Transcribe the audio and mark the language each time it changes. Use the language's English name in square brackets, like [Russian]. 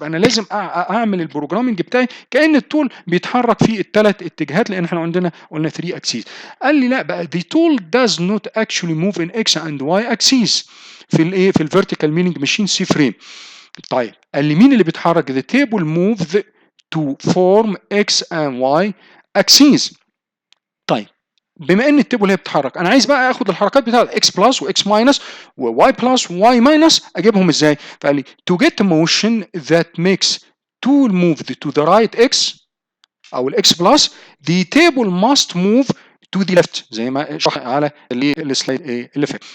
[Arabic] يبقى انا لازم اعمل البروجرامنج بتاعي كأن التول بيتحرك في الثلاث اتجاهات، لان احنا عندنا قلنا 3 axes. قال لي لا بقى [English] the tool does not actually move in x and y axes [Arabic] في في الفيرتيكال ميلينج ماشين سي فريم. طيب قال لي مين اللي بيتحرك؟ [English] the table moves to form x and y axes. [Arabic] طيب بما ان التيبل هي بتتحرك، انا عايز بقى اخد الحركات بتاعت اكس بلس واكس ماينس وواي بلس وواي ماينس اجيبهم ازاي؟ فقال لي [English] to get motion that makes tool move to the right x [Arabic] او الاكس بلس [English] the table must move to the left [Arabic] زي ما شرح على السلايد اللي فات.